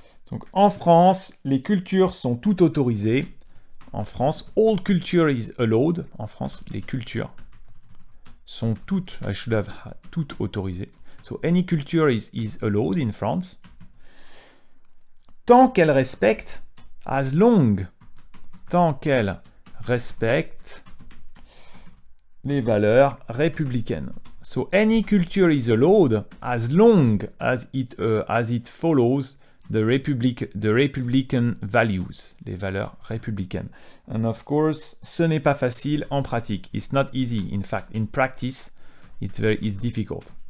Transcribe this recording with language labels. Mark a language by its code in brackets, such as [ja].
[fr] Donc, en France, les cultures sont toutes autorisées. En France, [en] all culture is allowed. [fr] En France, les cultures sont toutes, [en] I should have [fr] toutes autorisées. [en] So any culture is allowed in France. [fr] Tant qu'elle respecte, [en] as long, [fr] tant qu'elle respecte les valeurs républicaines. [en] So any culture is allowed as long as it follows the Republican values, [fr] les valeurs républicaines. [en] And of course, [fr] ce n'est pas facile en pratique. [en] It's not easy. In fact, in practice, it's difficult.